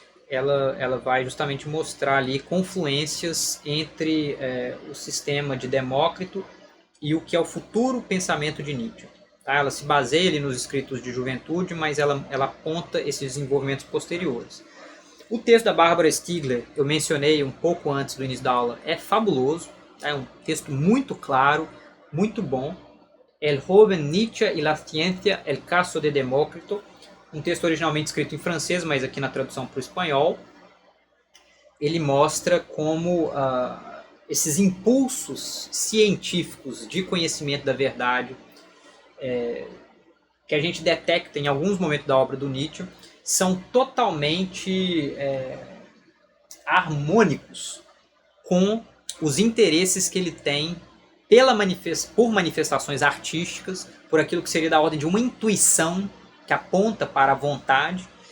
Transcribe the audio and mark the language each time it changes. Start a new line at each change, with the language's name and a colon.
Portuguese: Ela vai justamente mostrar ali confluências entre o sistema de Demócrito e o que é o futuro pensamento de Nietzsche. Tá? Ela se baseia ali nos escritos de juventude, mas ela aponta esses desenvolvimentos posteriores. O texto da Barbara Stiegler, eu mencionei um pouco antes do início da aula, é fabuloso. É um texto muito claro, muito bom.
Spanish: El joven Nietzsche y la ciencia, el caso de Demócrito.
Portuguese: Um texto originalmente escrito em francês, mas aqui na tradução para o espanhol. Ele mostra como esses impulsos científicos de conhecimento da verdade, que a gente detecta em alguns momentos da obra do Nietzsche, são totalmente harmônicos com os interesses que ele tem por manifestações artísticas, por aquilo que seria da ordem de uma intuição que aponta para a vontade,